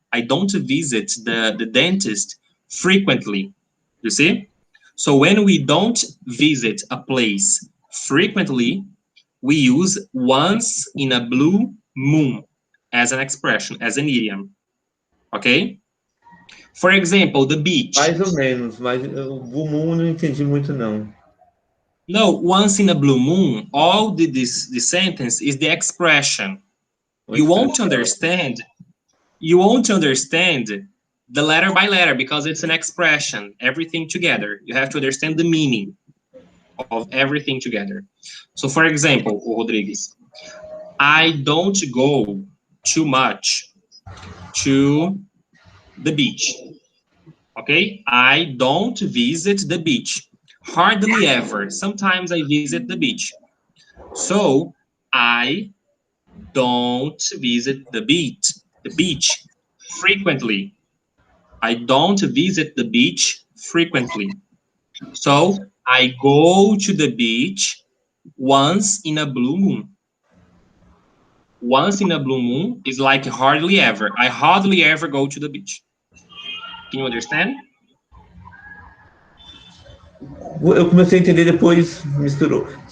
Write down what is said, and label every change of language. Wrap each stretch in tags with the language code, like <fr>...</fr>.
<en>I don't visit the dentist frequently. You see? So when we don't visit a place frequently, we use once in a blue moon as an expression, as an idiom. Ok? For example, the beach.</en> <pt>Mais ou menos, mas o blue moon não entendi muito não.</pt> <en>No, once in a blue moon, all the sentence is the expression. You won't understand the letter by letter because it's an expression, everything together. You have to understand the meaning of everything together. So for example, Rodrigues, I don't go too much to the beach. Okay? I don't visit the beach. Hardly ever. Sometimes I visit the beach. So I don't visit the beach frequently. I don't visit the beach frequently. So I go to the beach once in a blue moon. Once in a blue moon is like hardly ever. I hardly ever go to the beach. Can you understand?</en> <pt>Eu comecei a entender depois, misturou.</pt>